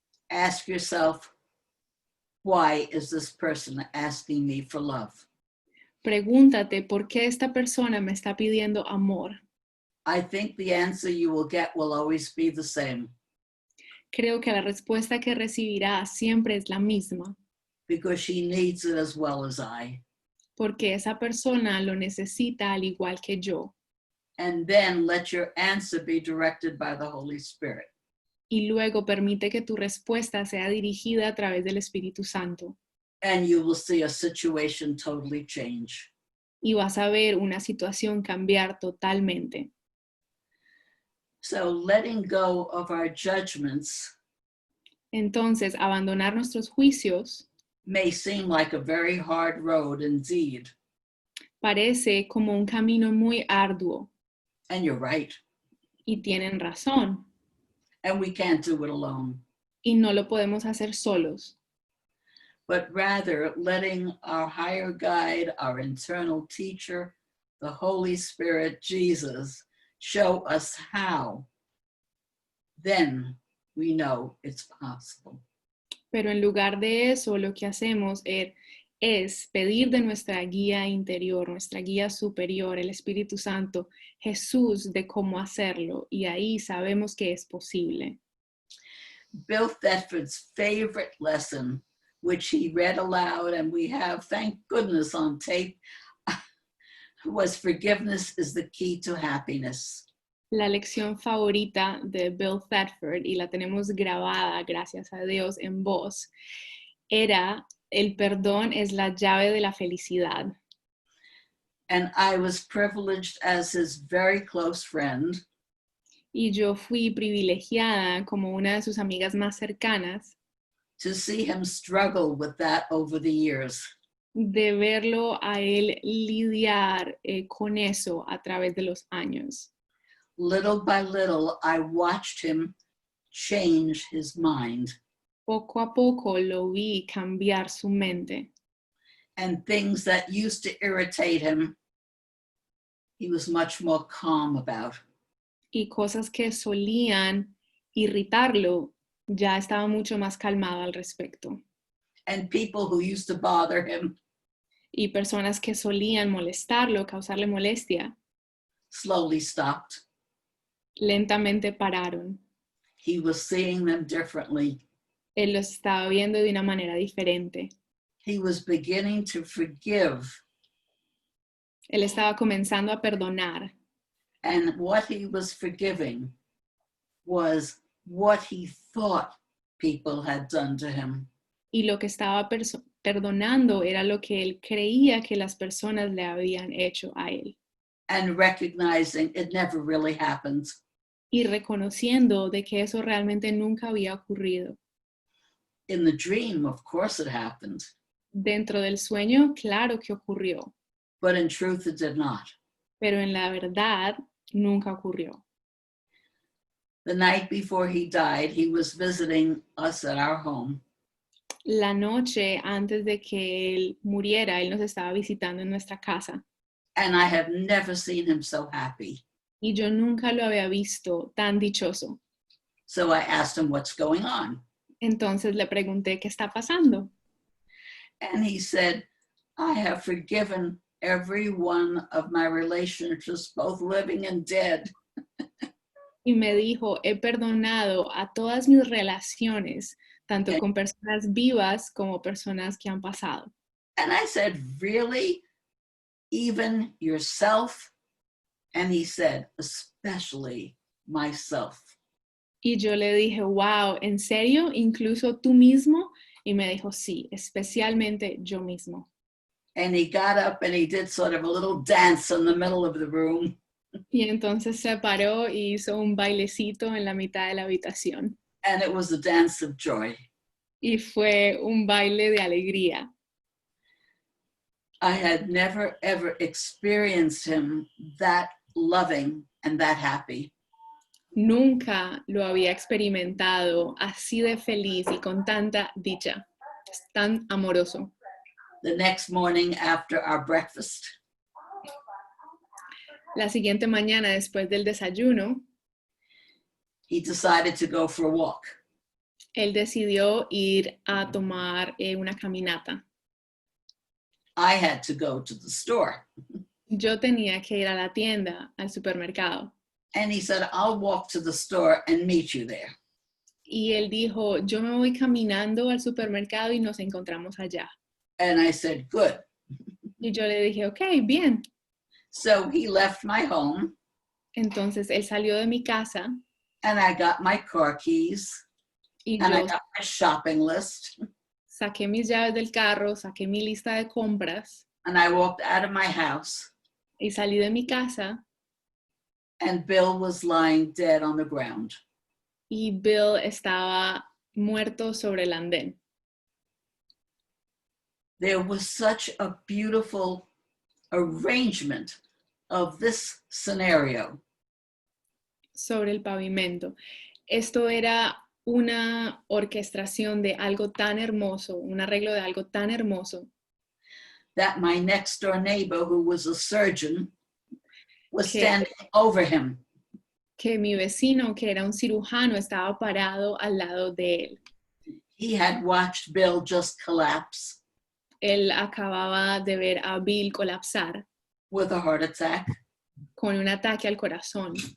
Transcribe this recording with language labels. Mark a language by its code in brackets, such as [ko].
[en] ask yourself, why is this person asking me for love? [es] pregúntate por qué esta persona me está pidiendo amor. [en] I think the answer you will get will always be the same, [es] Creo que la respuesta que recibirás siempre es la misma, [en] because she needs it as well as I. [es] porque esa persona lo necesita al igual que yo. [en] And then let your answer be directed by the Holy Spirit. [es] Y luego permite que tu respuesta sea dirigida a través del Espíritu Santo. [en] And you will see a situation totally change. [es] Y vas a ver una situación cambiar totalmente. [en] So letting go of our judgments [es] Entonces, abandonar nuestros juicios [en] may seem like a very hard road indeed. [es] parece como un camino muy arduo. [en] And you're right. [es] Y tienen razón. [en] And we can't do it alone. [es] Y no lo podemos hacer solos. [en] But rather letting our higher guide, our internal teacher, the Holy Spirit, Jesus, show us how. Then we know it's possible. [es] Pero en lugar de eso, lo que hacemos es pedir de nuestra guía interior, nuestra guía superior, el Espíritu Santo, Jesús, de cómo hacerlo. Y ahí sabemos que es posible. [en] Bill Thetford's favorite lesson, which he read aloud and we have, thank goodness, on tape, was forgiveness is the key to happiness. [es] La lección favorita de Bill Thetford, y la tenemos grabada, gracias a Dios, en voz, era: el perdón es la llave de la felicidad. [en] And I was privileged as his very close friend [es] Y yo fui privilegiada como una de sus amigas más cercanas [en] to see him struggle with that over the years. [es] de verlo a él lidiar con eso a través de los años. [en] Little by little, I watched him change his mind. [es] Poco a poco lo vi cambiar su mente. [en] And things that used to irritate him, he was much more calm about. [es] Y cosas que solían irritarlo, ya estaba mucho más calmado al respecto. [en] And people who used to bother him [es] Y personas que solían molestarlo, causarle molestia, [en] slowly stopped. [es] lentamente pararon. [en] He was seeing them differently. [es] Él los estaba viendo de una manera diferente. [en] He was beginning to forgive. [es] Él estaba comenzando a perdonar. [en] And what he was forgiving was what he thought people had done to him. [es] Y lo que estaba perdonando era lo que él creía que las personas le habían hecho a él. [en] And recognizing it never really happened. [es] Y reconociendo de que eso realmente nunca había ocurrido. [en] In the dream, of course it happened. [es] Dentro del sueño, claro que ocurrió. [en] But in truth, it did not. [es] Pero en la verdad, nunca ocurrió. [en] The night before he died, he was visiting us at our home. [es] La noche antes de que él muriera, él nos estaba visitando en nuestra casa. [en] And I have never seen him so happy. [es] Y yo nunca lo había visto tan dichoso. [en] So I asked him, what's going on? [es] Entonces le pregunté qué está pasando. [en] And he said, I have forgiven every one of my relationships, both living and dead. [es] y me dijo, he perdonado a todas mis relaciones, tanto con personas vivas como personas que han pasado. [en] And I said, really? Even yourself? And he said, especially myself. [es] Y yo le dije, wow, ¿en serio? ¿Incluso tú mismo? Y me dijo, sí, especialmente yo mismo. [en] And he got up and he did sort of a little dance in the middle of the room. [es] Y entonces se paró y hizo un bailecito en la mitad de la habitación. [en] And it was a dance of joy. [es] Y fue un baile de alegría. [en] I had never, ever experienced him that loving and that happy. [es] Nunca lo había experimentado así de feliz y con tanta dicha. Es tan amoroso. [en] The next morning after our breakfast, [es] La siguiente mañana, después del desayuno, [en] he decided to go for a walk. [es] él decidió ir a tomar una caminata. [en] I had to go to the store. [es] Yo tenía que ir a la tienda, al supermercado. [en] And he said, I'll walk to the store and meet you there. [es] Y él dijo, yo me voy caminando al supermercado y nos encontramos allá. [en] And I said, good. [es] Y yo le dije, ok, bien. [en] So he left my home. [es] Entonces él salió de mi casa. [en] And I got my car keys. [es] Y [en] And I [es] yo [en] got my shopping list. [es] saqué mis llaves del carro, saqué mi lista de compras. [en] And I walked out of my house. [es] Y salí de mi casa. [en] And Bill was lying dead on the ground. [es] Y Bill estaba muerto sobre el andén. [en] There was such a beautiful arrangement of this scenario. [es] Sobre el pavimento. Esto era una orquestación de algo tan hermoso, un arreglo de algo tan hermoso. [en] That my next door neighbor, who was a surgeon, was standing over him. [es] Que mi vecino, que era un cirujano, estaba parado al lado de él. [en] He had watched Bill just collapse. [es] Él acababa de ver a Bill colapsar. [en] With a heart attack. [es] Con un ataque al corazón.